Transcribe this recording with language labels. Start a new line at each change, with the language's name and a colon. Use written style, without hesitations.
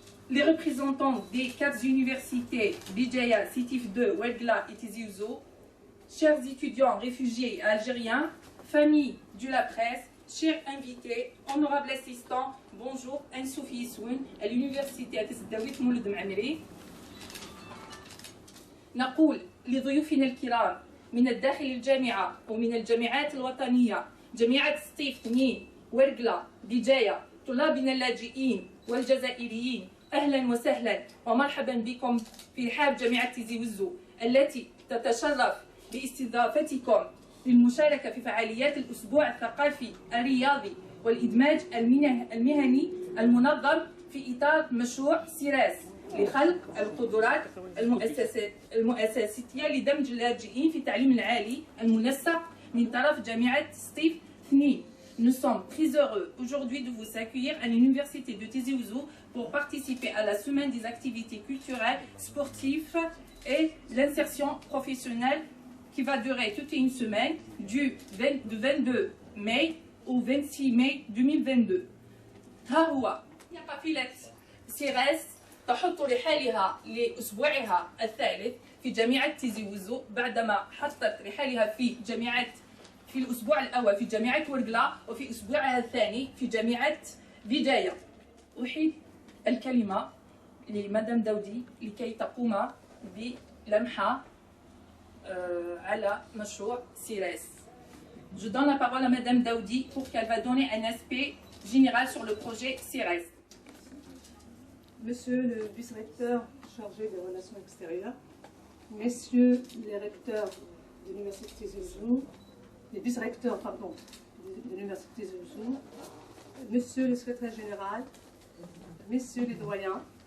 French: les représentants des 4 universités Bijaya, Sétif II, Ouedgla et Tizi Ouzou, chers étudiants réfugiés algériens, famille de la presse, chers invités, honorables assistants, bonjour,
Kabyle: Ansoufi Issoun,
French: à l'université الداويت مولود معمري.
Arabic: نقول لضيوفنا الكرام من الداخل الجامعة ومن الجامعات الوطنية، جامعة سطيف 2 ورقلة بجاية، طلابنا اللاجئين والجزائريين، أهلا وسهلا ومرحبا بكم في رحاب جامعة تيزي وزو التي تتشرف باستضافتكم للمشاركة في فعاليات الأسبوع الثقافي الرياضي والإدماج المهني المنظم في إطار مشروع سيراس لخلق القدرات المؤسساتية لدمج اللاجئين في التعليم العالي المنسق من طرف جامعة سطيف 2.
French: Nous sommes très heureux aujourd'hui de vous accueillir à l'université de Tizi Ouzou pour participer à la semaine des activités culturelles, sportives et l'insertion professionnelle qui va durer toute une semaine du 22 mai au 26 mai 2022.
Arabic: ها هو قافلة سيراس تحط رحالها لأسبوعها الثالث في جامعة تيزي وزو بعدما حطت رحالها في الأسبوع الأول في جامعة ورقلة وفي أسبوعها الثاني في جامعة بداية. أحيل الكلمة لمدام داودي لكي تقوم بلمحة على مشروع سيراس.
French: Je donne la parole à Madame Daoudi pour qu'elle va donner un aspect général sur le projet CIRES. Monsieur le vice-recteur chargé des relations extérieures, messieurs les recteurs de l'Université Tizi Ouzou, les vice-recteurs, pardon, de l'Université Tizi Ouzou, monsieur le secrétaire général, messieurs les doyens,